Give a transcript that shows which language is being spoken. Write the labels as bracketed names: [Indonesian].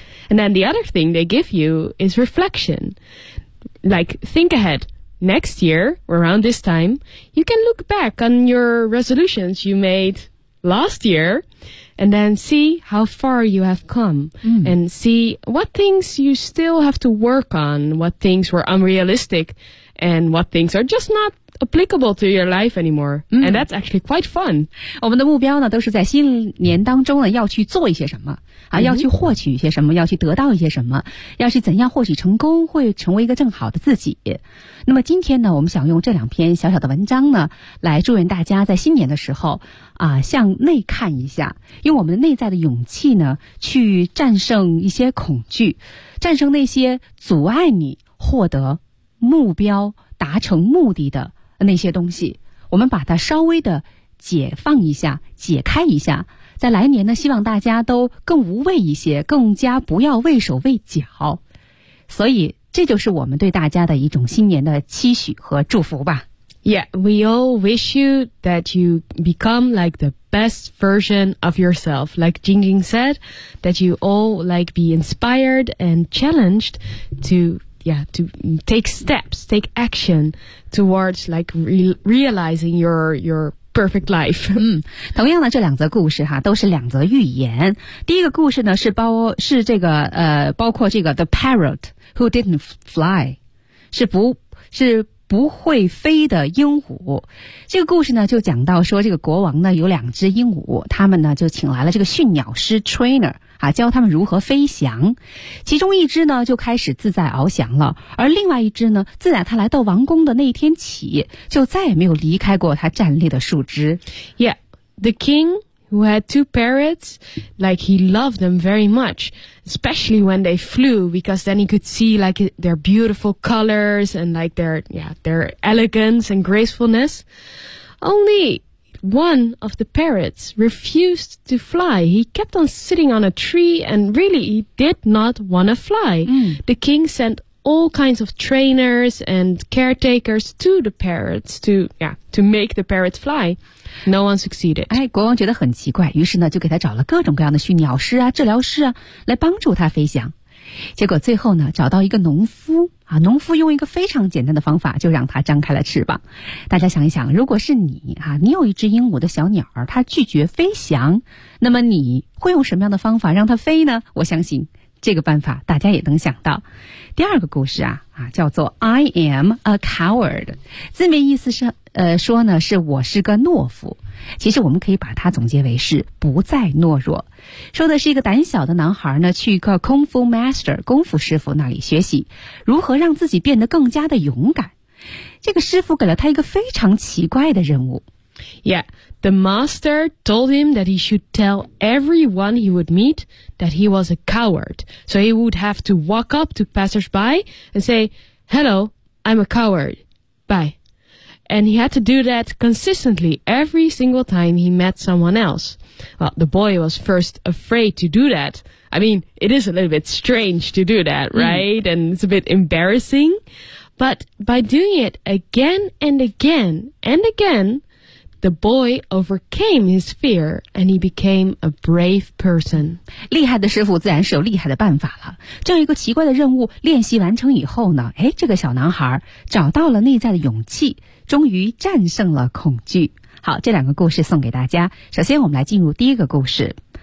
[English] And then the other thing they give you is reflection. Like think aheadNext year, around this time, you can look back on your resolutions you made last year and then see how far you have come, and see what things you still have to work on, what things were unrealistic, and what things are just not applicable to your life anymore. And that's actually quite fun. [Chinese] 我们的目标呢都是在新年当中呢要去做一些什么啊，要去获取一些什么，要去得到一些什么，要是怎样获取成功会成为一个更好的自己。那么今天呢我们想用这两篇小小的文章呢来祝愿大家在新年的时候啊向内看一下，用我们的内在的勇气呢去战胜一些恐惧，战胜那些阻碍你获得目标达成目的的那些东西，我们把它稍微的解放一下，解开一下，在来年呢希望大家都更无畏一些，更加不要畏手畏脚，所以这就是我们对大家的一种新年的期许和祝福吧。 [English] Yeah, we all wish you that you become like the best version of yourself, like Jingjing said, that you all like be inspired and challenged toYeah, to take steps, take action towards like realizing your perfect life. [Chinese] 同样的这两则故事哈，都是两则寓言。第一个故事呢，包括这个 [English] The Parrot Who Didn't Fly, [Chinese] 是不会飞的鹦鹉。这个故事呢，就讲到说这个国王呢有两只鹦鹉，他们呢就请来了这个驯鸟师 trainer 啊，教它们如何飞翔。其中一只呢就开始自在翱翔了，而另外一只呢，自打它来到王宫的那一天起，就再也没有离开过它站立的树枝。 [English] Yeah, the king who had two parrots, like he loved them very much, especially when they flew, because then he could see like their beautiful colors and like their, yeah, their elegance and gracefulness. Only one of the parrots refused to fly. He kept on sitting on a tree and really he did not want to fly. Mm. The king sent all kinds of trainers and caretakers to the parrots to, yeah, to make the parrots fly. No one succeeded. [Chinese] 哎，国王觉得很奇怪，于是呢就给他找了各种各样的驯鸟师啊、治疗师啊来帮助他飞翔。结果最后呢找到一个农夫啊，农夫用一个非常简单的方法就让他张开了翅膀。大家想一想，如果是你啊，你有一只鹦鹉的小鸟儿，它拒绝飞翔，那么你会用什么样的方法让它飞呢？我相信这个办法大家也能想到。第二个故事啊叫做 [English] I am a coward， [Chinese] 字面意思是说呢是我是个懦夫，其实我们可以把它总结为是不再懦弱。说的是一个胆小的男孩呢去一个功夫 master 功夫师傅那里学习如何让自己变得更加的勇敢。这个师傅给了他一个非常奇怪的任务。 [English] Yeah, the master told him that he should tell everyone he would meet that he was a coward. So he would have to walk up to passersby and say, "Hello, I'm a coward. Bye." And he had to do that consistently every single time he met someone else. Well, the boy was first afraid to do that. I mean, it is a little bit strange to do that, right? And it's a bit embarrassing. But by doing it again and again and again,The boy overcame his fear and he became a brave person. [Chinese] 厉害的师傅自然是有厉害的办法了。这一个奇怪的任务练习完成以后呢，哎，这个小男孩找到了内在的勇气，终于战胜了恐惧。好，这两个故事送给大家。首先我们来进入第一个故事。